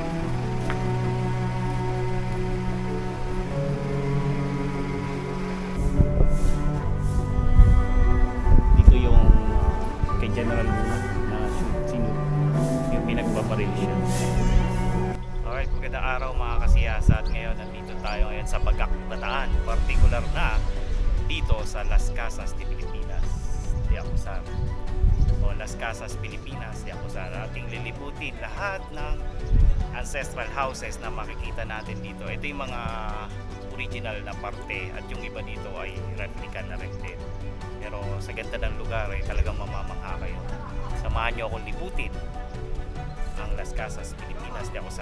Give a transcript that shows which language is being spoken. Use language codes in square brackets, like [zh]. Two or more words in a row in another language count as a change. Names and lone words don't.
[tl] Dito yung kay General Luna na sino yung pinagbabaril siya. Alright, magandang araw mga kasiyasat. Ngayon nandito tayo ngayon sa Bagak, Bataan, particular na dito sa Las Casas de Filipinas de ACUZAR o Las Casas Filipinas de ACUZAR. Ating liliputin lahat ng [en] ancestral houses [tl] na makikita natin dito. Ito yung mga original na parte at yung iba dito ay replica na rin din. Pero sa ganda ng lugar ay talagang mamamangha kayo. Samahan nyo akong liputin ang Las Casas Filipinas de ACUZAR.